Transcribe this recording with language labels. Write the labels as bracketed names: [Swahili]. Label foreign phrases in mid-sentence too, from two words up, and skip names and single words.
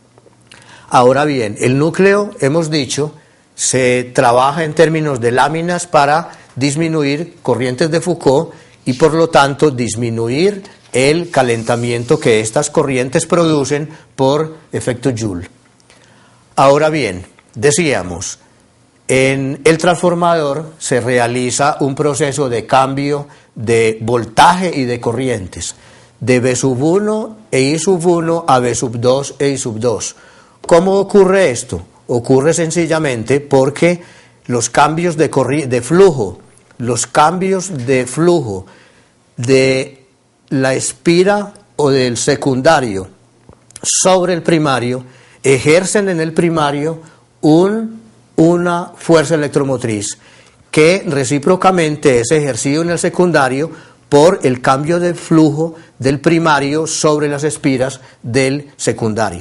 [Spanish] Ahora bien, el núcleo, hemos dicho, se trabaja en términos de láminas para disminuir corrientes de Foucault y por lo tanto disminuir el calentamiento que estas corrientes producen por efecto Joule. Ahora bien, decíamos, en el transformador se realiza un proceso de cambio de voltaje y de corrientes, de V sub 1 e I sub 1 a V sub 2 e I sub 2. ¿Cómo ocurre esto? Ocurre sencillamente porque los cambios de flujo, los cambios de flujo de la espira o del secundario sobre el primario ejercen en el primario una fuerza electromotriz que recíprocamente es ejercido en el secundario por el cambio de flujo del primario sobre las espiras del secundario.